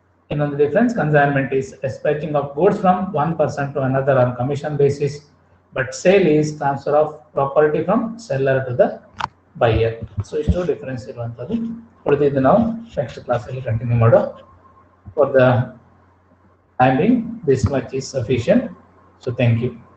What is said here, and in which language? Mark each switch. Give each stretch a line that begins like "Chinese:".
English: Another difference, consignment is dispatching of goods from one person to another on commission basis, but sale is transfer of property from seller to the buyer.
Kannada: So isto difference iruvanthadu. ಉಳಿದಿದ್ದು ನಾವು next class ಅಲ್ಲಿ continue ಮಾಡೋ.
English: For the time being, this much is sufficient. So thank you.